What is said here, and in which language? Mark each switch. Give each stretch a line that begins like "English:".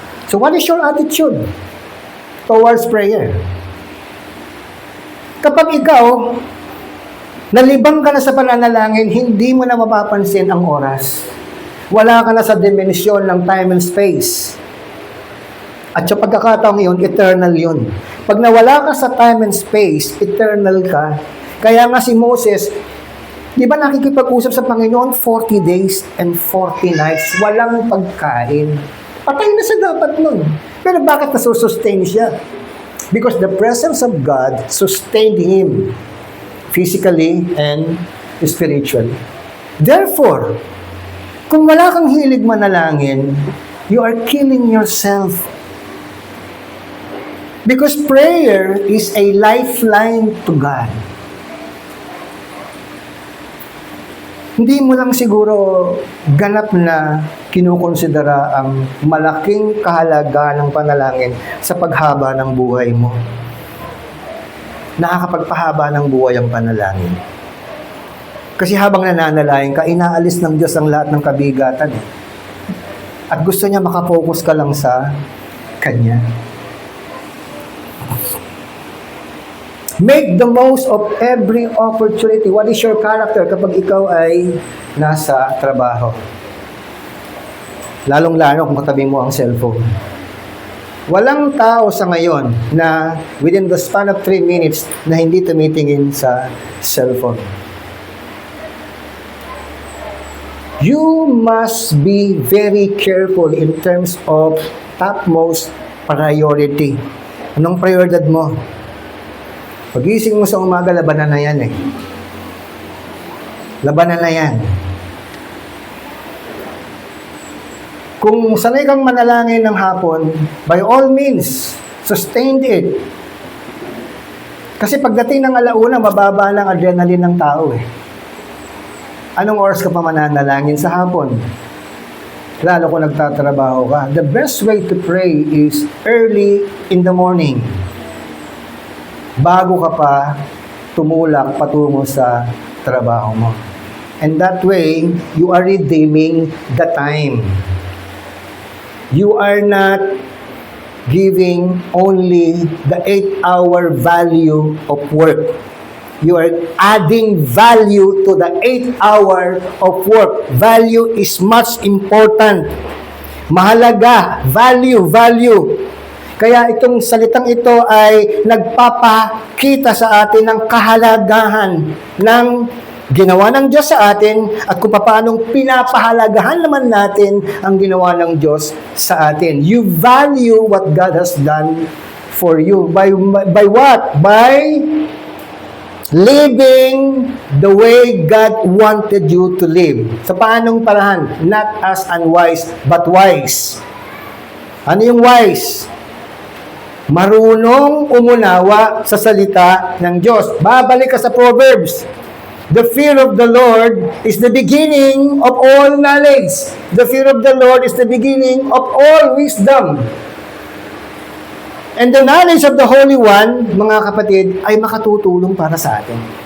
English: So what is your attitude towards prayer?
Filipino: Kapag ikaw, nalibang ka na sa pananalangin, hindi mo na mapapansin ang oras. Wala ka na sa dimensyon ng
English: time and space.
Filipino: At sa pagkakataong yun, eternal yun. Pag nawala ka sa
English: time and space,
Filipino: eternal ka. Kaya nga si Moses, di ba nakikipag-usap sa Panginoon
English: 40 days and 40 nights,
Filipino: walang pagkain. Patay na siya dapat nun. Pero bakit nasusustain siya?
English: Because the presence of God sustained him physically and spiritually. Therefore,
Filipino: kung wala kang hilig manalangin,
English: you are killing yourself. Because prayer is a lifeline to God.
Filipino: Hindi mo lang siguro ganap na kinukonsidera ang malaking kahalaga ng panalangin sa paghaba ng buhay mo. Nakakapagpahaba ng buhay ang panalangin. Kasi habang nananalangin ka, inaalis ng Diyos ang lahat ng kabigatan. At gusto niya makapokus ka lang sa Kanya.
English: Make the most of every opportunity. What is your character
Filipino: kapag ikaw ay nasa trabaho? Lalong-lalo kung katabi mo ang cellphone. Walang tao sa ngayon na
English: within the span of 3 minutes
Filipino: na hindi tumitingin sa cellphone.
English: You must be very careful in terms of topmost priority.
Filipino: Anong prioridad mo? Pag-ising mo sa umaga, labanan na yan eh. Labanan na yan. Kung sanay kang manalangin ng hapon,
English: by all means, sustain it.
Filipino: Kasi pagdating ng alauna, mababa ng adrenaline ng tao eh. Anong oras ka pa mananalangin sa hapon? Lalo kung nagtatrabaho ka.
English: The best way to pray is early in the morning.
Filipino: Bago ka pa tumulak patungo sa trabaho mo.
English: And that way, you are redeeming the time. You are not giving only the 8-hour value of work. You are adding value to the 8 hour of work. Value is much important.
Filipino: Mahalaga. Value, value. Kaya itong salitang ito ay nagpapakita sa atin ng kahalagahan ng ginawa ng Diyos sa atin at kung paanong pinapahalagahan naman natin ang ginawa ng Diyos sa atin.
English: You value what God has done for you. By what? By living the way God wanted you to live.
Filipino: Sa paanong parahan?
English: Not as unwise, but wise.
Filipino: Ano yung wise? Marunong umunawa sa salita ng Diyos. Babalik ka sa Proverbs.
English: The fear of the Lord is the beginning of all knowledge. The fear of the Lord is the beginning of all wisdom. And the knowledge of the Holy One,
Filipino: mga kapatid, ay makatutulong para sa atin.